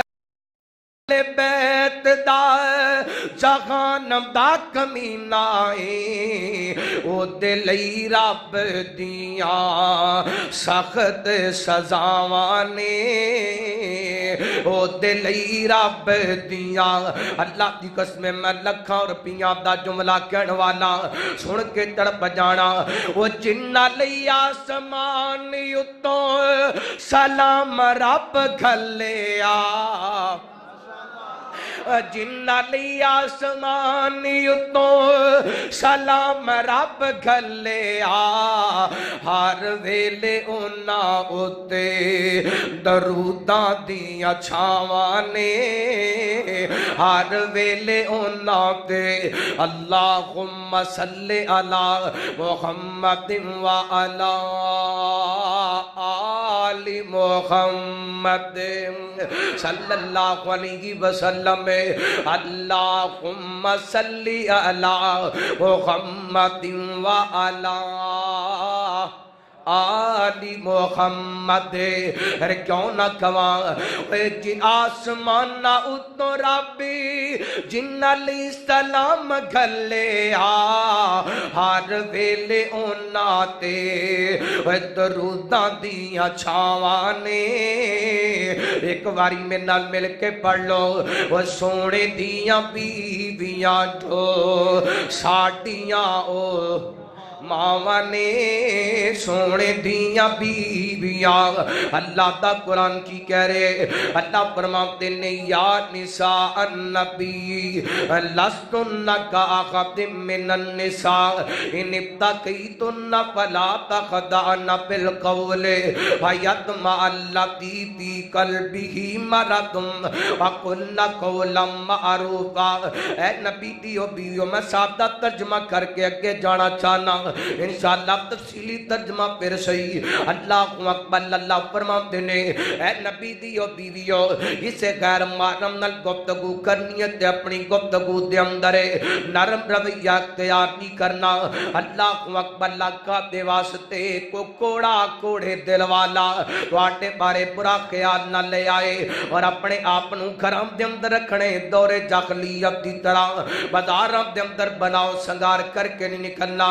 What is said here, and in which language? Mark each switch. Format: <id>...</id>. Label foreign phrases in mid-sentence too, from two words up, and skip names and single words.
<pa>بیت دا جہان دا کمینہ اے او دلئی رب دیاں سخت سزاواں نے او دلئی رب دیاں اللہ دی قسم میں لکھاں روپیاں دا جملہ کہن والا سن کے تڑپ جانا وہ جنہ لئی آسمان اتوں سلام رب گھلیا जिन्ना لئی آسمانی اتوں سلام رب گھلیا ہر ویلے اوہناں اتے دروداں دیاں چھاواں نے ہر ویلے اوہناں تے</pa> <ar>اللهم صل على محمد وعلى آل محمد صلى الله عليه وسلم اللهم صل على محمد وعلى آل محمد.</ar> <pa>ارے کیوں نہ کہواں جن آسماناں اتوں ربی جنہاں لئی سلام گھلیا ہر ویلے اوہناں تے دروداں دیاں چھاواں نے. اک واری میرے نال مل کے پڑھ لو او سوہنے دیاں بیویاں جو ساڈیاں او ماواں نے سوہنے دیاں بیویاں. اللہ دا قرآن کی کہہ رہے اللہ فرماندے نے</pa> <ar>يا نساء النبي لستن كأحد من النساء إن اتقيتن فلا تخضعن بالقول فيطمع الذي في قلبه مرض وقلن قولا معروفا.</ar> <pa>اے نبی دیو بیویو میں سادہ ترجمہ کر کے اگے جانا چاہنا ان شاء اللہ تفصیلی ترجمہ فیر سہی.</pa> <ar>الله أكبر.</ar> <pa>اللہ فرماندے نے اے نبی دیو بیویو کسے غیر محرم نال گفتگو کرنی ہے تے اپنی گفتگو دے اندر نرم رویہ تیار نہیں کرنا.</pa> <ar>الله أكبر.</ar> <pa>اللہ دے واسطے کو کوڑا کوڑے دل والا تہاڈے بارے برا خیال نہ لے آئے اور اپنے آپ نوں گھراں دے اندر رکھنے دورِ جاہلیت دی طرح بازاراں دے اندر بناؤ سنگار کر کے نہیں نکلنا.</pa>